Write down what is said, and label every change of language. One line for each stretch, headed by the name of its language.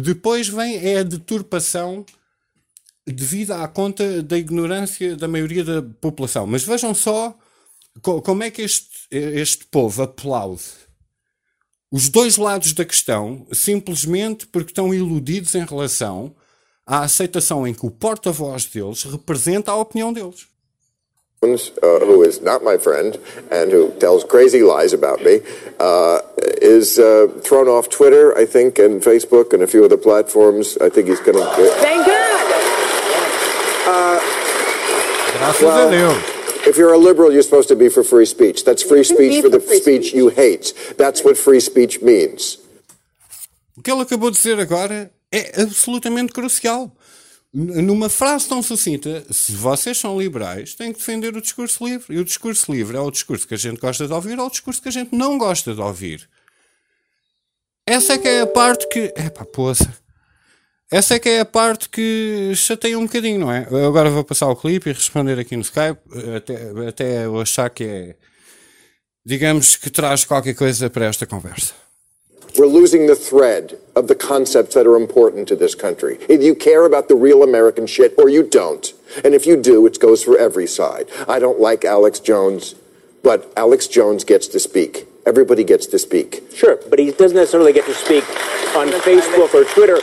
Portuguese: Depois vem é a deturpação devido à conta da ignorância da maioria da população. Mas vejam só como é que este povo aplaude os dois lados da questão, simplesmente porque estão iludidos em relação à aceitação em que o porta-voz deles representa a opinião deles.
English: Who is not my friend and who tells crazy lies about me is thrown off Twitter, I think, and Facebook and a few other platforms. I think he's going to... Thank God! If you're a liberal, you're supposed to be for free speech. That's free speech for the speech you hate. That's what free speech means.
Portuguese: O que ele acabou de dizer agora é absolutamente crucial. Numa frase tão sucinta, se vocês são liberais, têm que defender o discurso livre. E o discurso livre é o discurso que a gente gosta de ouvir ou o discurso que a gente não gosta de ouvir. Essa é que é a parte que... Epá, poça. Essa é que é a parte que chateia um bocadinho, não é? Eu agora vou passar o clipe e responder aqui no Skype, até eu achar que é... Digamos que traz qualquer coisa para esta conversa.
English: We're losing the thread of the concepts that are important to this country. Either you care about the real American shit or you don't. And if you do, it goes for every side. I don't like Alex Jones, but Alex Jones gets to speak. Everybody gets to speak. Sure, but he doesn't necessarily get to speak on Facebook or Twitter.